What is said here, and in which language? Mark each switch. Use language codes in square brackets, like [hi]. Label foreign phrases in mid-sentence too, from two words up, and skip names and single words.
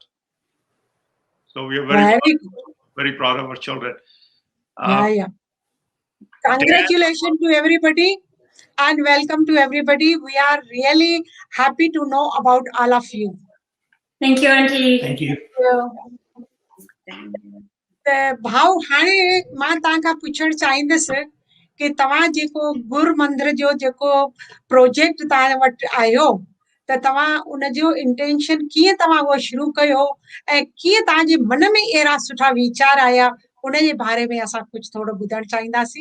[en] So we are very proud of our children. Yeah. Congratulations to everybody and welcome to everybody. We are really happy to know about all of you. Thank you, Auntie. Thank you. [sd] भाऊ, हाणे मां तव्हां खां पुछणु चाहींदसि कि तव्हां जेको गुर मंदिर जो जेको प्रोजेक्ट तव्हां वटि आयो त तव्हां उनजो इंटेंशन कीअं तव्हां उहो शुरू कयो ऐं कीअं तव्हांजे मन में अहिड़ा सुठा वीचार आया उनजे बारे में असां कुझु थोरो ॿुधणु चाहींदासीं.